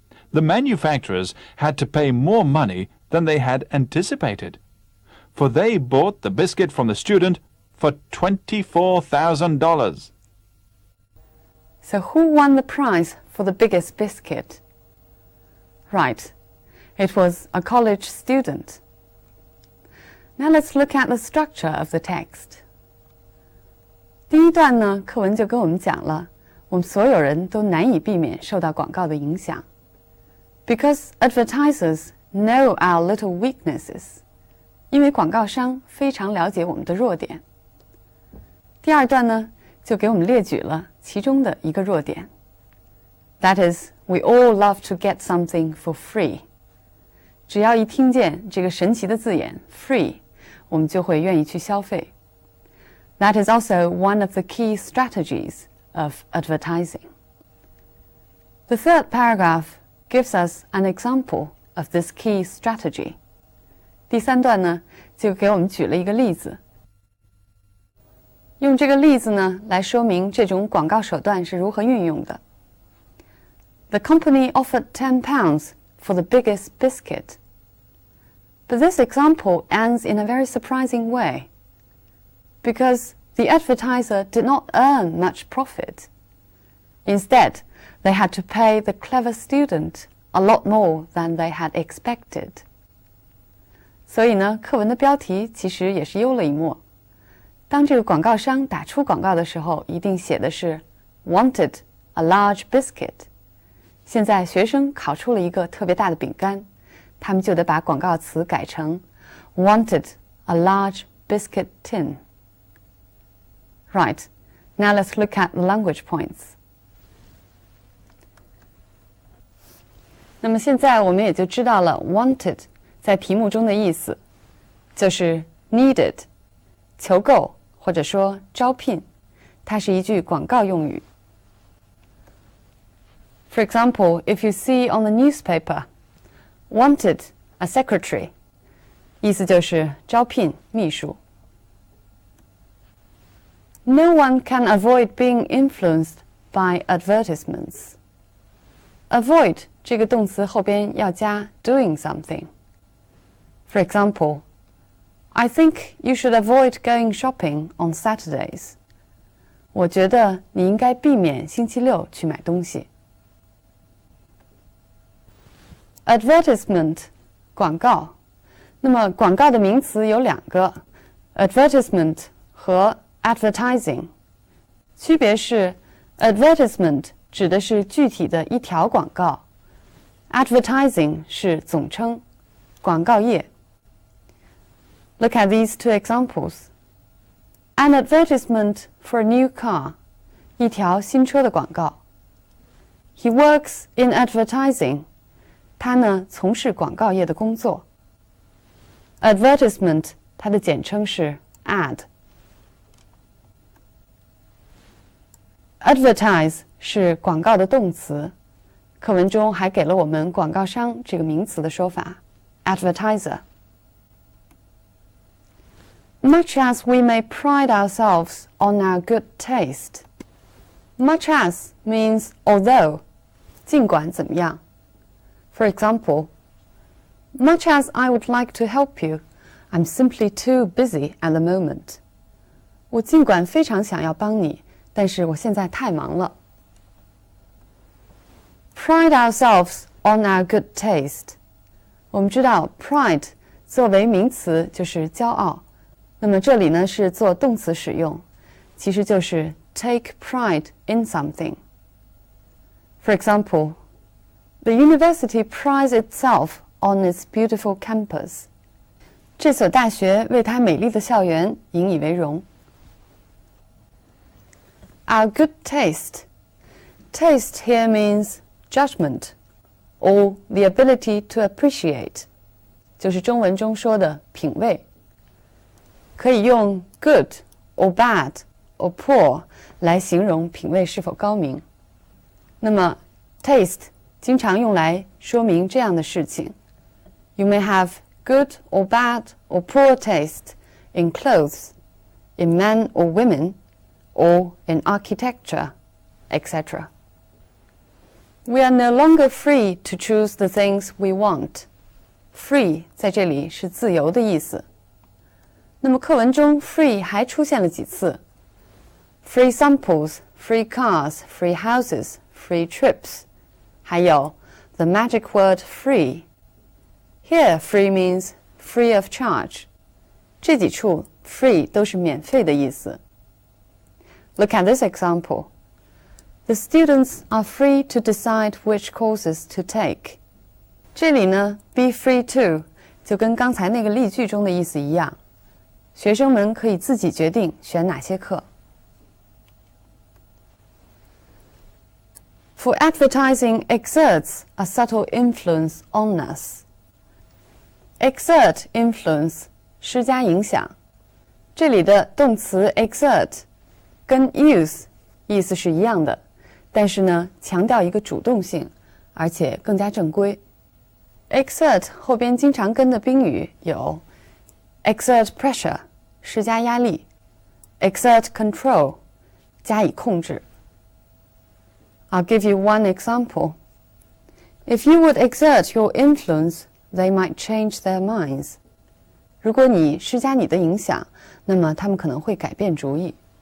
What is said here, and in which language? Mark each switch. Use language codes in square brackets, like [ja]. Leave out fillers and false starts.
[en] The manufacturers had to pay more money than they had anticipated, for they bought the biscuit from the student for $24,000. So who won the prize for the biggest biscuit? Right, it was a college student. Now let's look at the structure of the text. [zh] 第一段呢，课文就跟我们讲了，我们所有人都难以避免受到广告的影响。 [en] Because advertisers know our little weaknesses. [zh] 因为广告商非常了解我们的弱点。第二段呢，就给我们列举了其中的一个弱点。 [en] That is, we all love to get something for free. [zh] 只要一听见这个神奇的字眼 free, 我们就会愿意去消费。 [en] That is also one of the key strategies of advertising. The third paragraph gives us an example of this key strategy. [zh] 第三段呢，就给我们举了一个例子。用这个例子呢，来说明这种广告手段是如何运用的。 [en] The company offered £10 for the biggest biscuit. But this example ends in a very surprising way, because the advertiser did not earn much profit. Instead, they had to pay the clever student a lot more than they had expected. [zh] 所以呢，课文的标题其实也是幽了一默。当这个广告商打出广告的时候，一定写的是 [en] wanted a large biscuit。 [zh] 现在学生烤出了一个特别大的饼干，他们就得把广告词改成 [en] wanted a large biscuit tin. Right, now let's look at the language points. [zh] 那么现在我们也就知道了 wanted 在题目中的意思，就是 needed 求购或者说招聘，它是一句广告用语。 [en] For example, if you see on the newspaper, wanted a secretary, [zh] 意思就是招聘秘书。 [en] No one can avoid being influenced by advertisements. [zh] Avoid 这个动词后边要加 [en] doing something. For example, I think you should avoid going shopping on Saturdays. [zh] 我觉得你应该避免星期六去买东西。 Advertisement 广告，那么广告的名词有两个 ，advertisement 和 advertising， 区别是 advertisement 指的是具体的一条广告 ，advertising 是总称，广告页。 [en] Look at these two examples. An advertisement for a new car, [zh] 一条新车的广告。 [en] He works in advertising. [zh] 他呢从事广告业的工作。Advertisement 它的简称是 ad。Advertise 是广告的动词，课文中还给了我们广告商这个名词的说法 advertiser。 [en] Much as we may pride ourselves on our good taste, much as means although, [zh] 尽管怎么样。 [en] For example, much as I would like to help you, I'm simply too busy at the moment. [zh] 我尽管非常想要帮你，但是我现在太忙了。 [en] Pride ourselves on our good taste. [zh] 我们知道 pride 作为名词就是骄傲，那么这里呢是做动词使用，其实就是 [en] take pride in something. For example, the university prides itself on its beautiful campus. [zh] 这所大学为它美丽的校园引以为荣。 [en] Our good taste. Taste here means judgment or the ability to appreciate. [zh] 就是中文中说的品味。可以用 [en] good or bad or poor [zh] 来形容品味是否高明。那么 taste 经常用来说明这样的事情。 [en] You may have good or bad or poor taste in clothes, in men or women, or in architecture, etc. We are no longer free to choose the things we want. [zh] Free 在这里是自由的意思。那么课文中 free 还出现了几次 ？ [en] Free samples, free cars, free houses, free trips. [zh] 还有 [en] the magic word free. Here, free means free of charge. [zh] 这几处 free 都是免费的意思。 [en] Look at this example. The students are free to decide which courses to take. [zh] 这里呢 be free to 就跟刚才那个例句中的意思一样，学生们可以自己决定选哪些课。 [en] For advertising exerts a subtle influence on us. [zh] Exert influence 施加影响，这里的动词 exert 跟 use 意思是一样的，但是呢强调一个主动性，而且更加正规。 Exert 后边经常跟的宾语有 [en] exert pressure [zh] 施加压力 [en] exert control [zh] 加以控制。 [en] I'll give you one example. If you would exert your influence, they might change their minds. [zh] 如果你施加你的影响，那么他们可能会改变主意。